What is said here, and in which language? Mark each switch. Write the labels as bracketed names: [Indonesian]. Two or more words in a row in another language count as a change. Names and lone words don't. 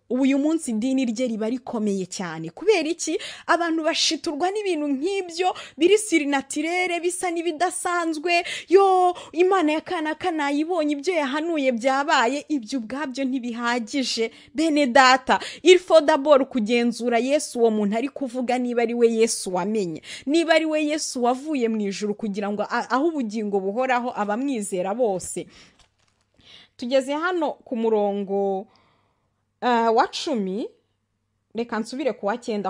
[Kinyarwanda] Uyu munsi idini rye riba rikomeye cyane. Kubera iki? Abantu bashiturwa n'ibintu nk'ibyo biri surnaturere, bisa n'ibidasanzwe. Yo, Imana ya kanaka nayibonye, ibyo yahanuye byabaye. Ibyo ubwabyo ntibihagije, bene data. [French] Il faut d'abord [Kinyarwanda] kugenzura Yesu uwo muntu ari kuvuga niba ari we Yesu wamenye, niba ari we Yesu wavuye mu ijuru kugira ngo aho ubugingo buhoraho abamwizera bose. Tugeze hano ku murongo wa 10, reka nsubire ku wa 9.